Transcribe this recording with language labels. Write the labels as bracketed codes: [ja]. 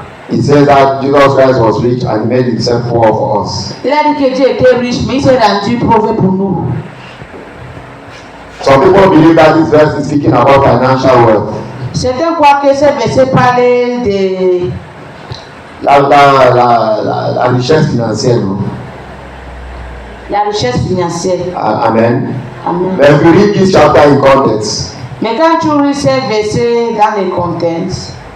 [en] It says that Jesus Christ was rich and made himself poor for us. [fr] Il a dit que Dieu était riche, mais il s'est rendu pauvre pour nous. [en] Some people believe that this verse is speaking about financial wealth. [fr] Certains croient que ce verset parlait de La richesse financière, non? la richesse financière. Amen. Amen. [en] But if you read this chapter in context, [fr] Mais quand tu lis ce verset dans les contextes,